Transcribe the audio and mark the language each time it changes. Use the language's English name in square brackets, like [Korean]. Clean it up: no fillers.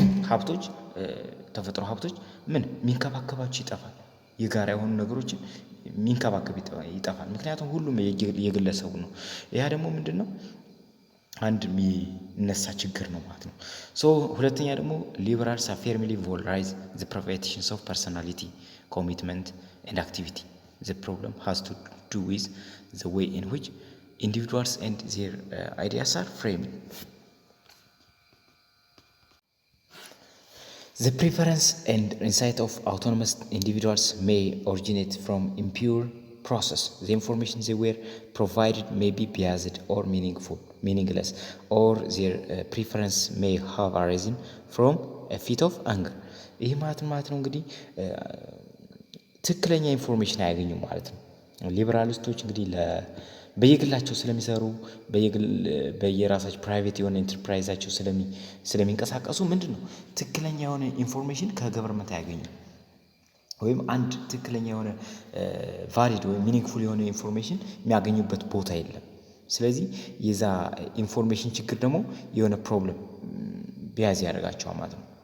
[Amharic] ሀብቶች ተፈጥሮ ሀብቶች የሚንከባከባቸው ይጠፋል። የጋራ የሆኑ ነገሮችን የሚንከባከብ ይጠፋል። ምክንያቱም ሁሉም የግለሰቡ ነው። ያ ደግሞ ምንድነው አንድ የሚነሳ ችግር ነው ማለት ነው። ሶ ሁለተኛ ደግሞ ሊበራልስ [English] firmly valorize the privations of personality, commitment and activity. The problem has to do with the way in which individuals and their ideas are framed. The preference and insight of autonomous individuals may originate from impure process. The information they were provided may be biased or meaningless, or their preference may have arisen from a fit of anger. [Amharic] ይህ ማለት ነው እንግዲህ ትክክለኛ ኢንፎርሜሽን አያገኙም ማለት ነው። ሊበራሊስቶች እንግዲህ በየግላቸው ስለሚሰሩ በየራሳቸው ፕራይቬት የሆነ ኢንተርፕራይዛቸው ስለሚንቀሳቀሱ ምንድነው ትክክለኛ የሆነ ኢንፎርሜሽን ከገቨርንመንት አያገኙም። ወይም አንድ ትክክለኛ የሆነ ቫሊድ ወይም ሚኒንግፉል የሆነ ኢንፎርሜሽን የሚያገኙበት ቦታ የለም። ስለዚህ የዛ ኢንፎርሜሽን ችግር ደግሞ የሆነ ፕሮብለም ቢያዝ ያደርጋቸዋል ማለት ነው።